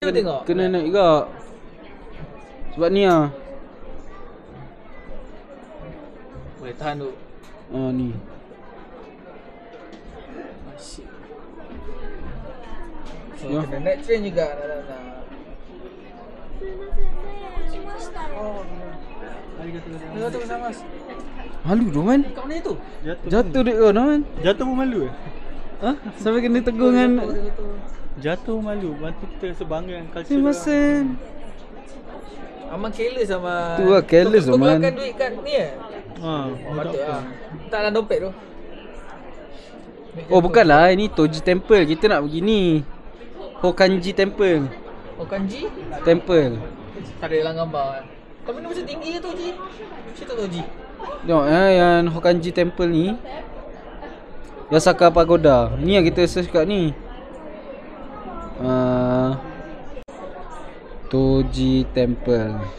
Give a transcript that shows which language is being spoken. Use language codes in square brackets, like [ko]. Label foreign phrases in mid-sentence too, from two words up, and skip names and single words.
[ms] cuba tengok. kena naik juga. Sebab ni lah. Boleh tahan tu. Ni. Asyik. So Ya. kena naik train juga nak. [ja] ありがとうございます. [ms] Malu tu man. Kat mana tu? Jatuh dek kau man. Jatuh pun malu eh? Sampai kena tegur dengan Jatuh malu. Bantu kita sebangga dengan culture Terima kasih. Aman careless sama. Tu lah, careless Kau Aman. keluarkan duit kat ni patut lah. Tak dalam dompet tu. Oh bukanlah, ini Toji Temple. Kita nak pergi ni, Hokkanji Temple. Kanji? Temple. Tak ada dalam gambar. Tapi ni macam tinggi je tu Ji. Macam tu Ji. Tengok yang Hokkanji Temple ni, Yasaka Pagoda. Ni yang kita search kat ni. Toji Temple.